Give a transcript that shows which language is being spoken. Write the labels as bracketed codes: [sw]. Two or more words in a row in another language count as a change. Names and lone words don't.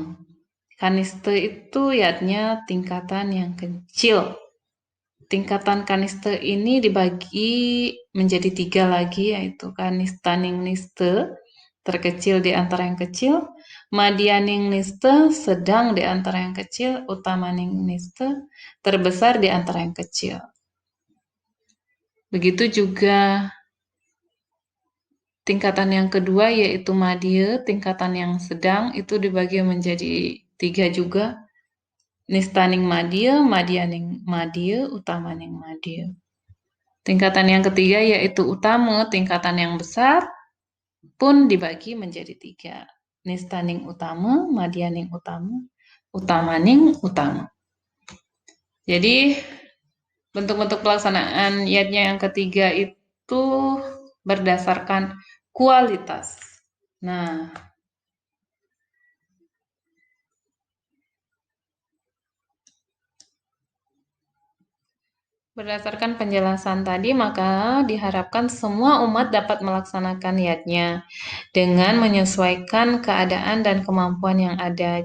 [id] Kaniste itu yatnya tingkatan yang kecil. Tingkatan kaniste ini dibagi menjadi 3 lagi, yaitu [kaw] kanistaning niste, [id] terkecil di antara yang kecil, [kaw] madyaning niste, [id] sedang di antara yang kecil, [kaw] utamaning niste, [id] terbesar di antara yang kecil. Begitu juga tingkatan yang kedua yaitu madya, tingkatan yang sedang itu dibagi menjadi 3 juga. [kaw] Nistaning madya, madyaning madya, utamaning madya. [id] Tingkatan yang ketiga yaitu utama, tingkatan yang besar pun dibagi menjadi 3. [kaw] Nistaning utama, madyaning utama, utamaning utama. [id] Jadi bentuk-bentuk pelaksanaan yatnya yang ketiga itu berdasarkan kualitas. Nah, berdasarkan penjelasan tadi, maka diharapkan semua umat dapat melaksanakan yatnya dengan menyesuaikan keadaan dan kemampuan yang ada.